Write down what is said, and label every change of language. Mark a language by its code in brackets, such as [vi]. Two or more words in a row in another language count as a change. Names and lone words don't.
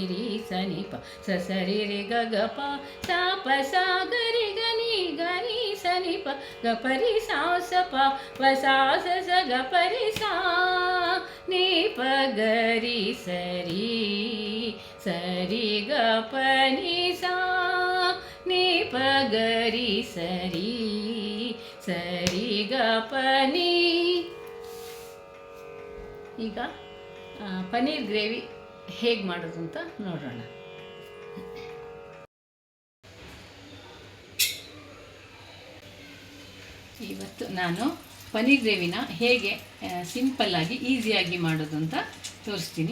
[kn] ರಿ ಸ ನಿ ಪ ಸ ಸರಿ ರಿ ಗ ಗ ಪ ಸಾ ಪ ಸ ಗರಿ ಗ ನಿ ಗರಿ ಸ ನಿ ಪ ಗ ಪ ರಿ ಸಾ ಸ ಪ ಪ ಸಾ ಸ ಸ ಗ ಪ ರಿ ಸಾ ನಿ ಪ ಗರಿ ಸರಿ ಸರಿ ಗ ಪ ನಿ ಸಾ ನಿ ಪ ಗರಿ ಸರಿ ಸರಿ ಗ ಪ ನಿ. ಈಗ ಪನ್ನೀರ್ ಗ್ರೇವಿ ಹೇಗೆ ಮಾಡೋದು ಅಂತ ನೋಡೋಣ. ಇವತ್ತು ನಾನು ಪನ್ನೀರ್ ಗ್ರೇವಿನ ಹೇಗೆ ಸಿಂಪಲ್ಲಾಗಿ ಈಸಿಯಾಗಿ ಮಾಡೋದು ಅಂತ ತೋರಿಸ್ತೀನಿ.